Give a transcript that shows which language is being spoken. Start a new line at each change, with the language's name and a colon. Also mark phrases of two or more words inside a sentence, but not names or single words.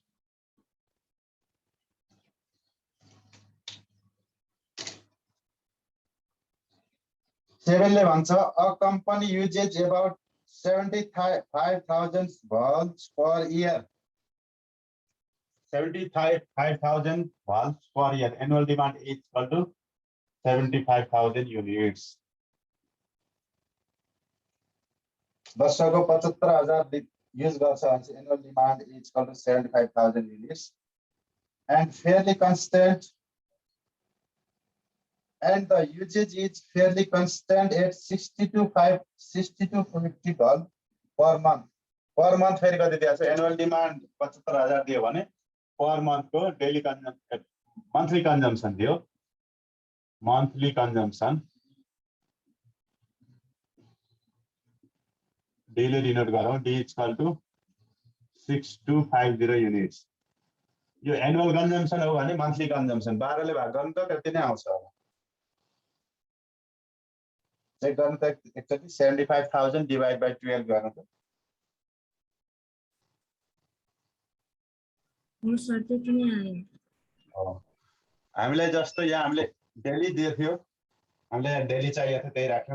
Nepali: सेभेनले भन्छ
English: a company uses about 75,000 valves per year. 75,000 valves per year. Annual demand is equal to 75,000 units.
Nepali: वर्षको 75,000 युज गर्छ भने
English: annual demand is equal to 75,000 units and fairly constant, and the usage is fairly constant at 6250 valve per month. Per month
Nepali: फेरि कति दिएको छ,
English: annual demand
Nepali: 75,000 दियो भने
English: per month
Nepali: को
English: daily consumption monthly consumption
Nepali: दियो,
English: monthly consumption daily denote
Nepali: गरौँ,
English: D equal to 6250 units.
Nepali: यो
English: annual consumption
Nepali: हो भने
English: monthly consumption
Nepali: 12 ले भाग गर्नु त कति नै आउँछ होला, चेक गर्नु त एकचोटी 75,000
English: divide by 12
Nepali: गर्नु त हो सर त्यति नै आयो। हामीले जस्तो यहाँ हामीले डेली दिएको थियो, हामीले डेली चाहिएको थियो त्यही राख्यौं।